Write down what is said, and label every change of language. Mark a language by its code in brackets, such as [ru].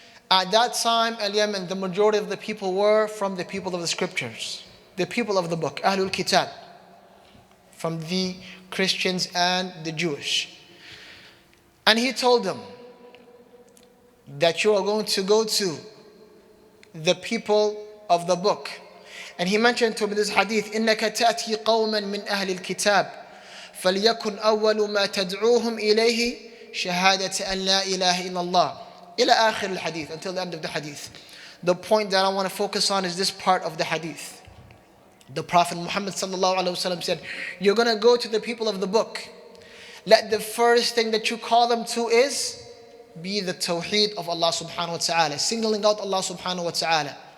[en] At that time, Al-Yemen, the majority of the people were from the people of the scriptures, the people of the book, Ahlul Kitab, from the Christians and the Jewish. And he told them that you are going to go to the people of the book. And he mentioned to me this hadith, [ar] إِنَّكَ تَأْتِي قَوْمًا مِنْ أَهْلِ الْكِتَابِ فَلْيَكُنْ أَوَّلُ مَا تَدْعُوهُمْ إِلَيْهِ شَهَادَةَ أَنْ لَا إِلَهَ إِلَّا اللَّهِ إلى آخر الحديث, [en] until the end of the hadith. The point that I want to focus on is this part of the hadith. The Prophet Muhammad sallallahu alaihi wasallam said, you're going to go to the people of the book. Let the first thing that you call them to is be the tawheed of Allah subhanahu wa ta'ala, singling out Allah subhanahu wa ta'ala.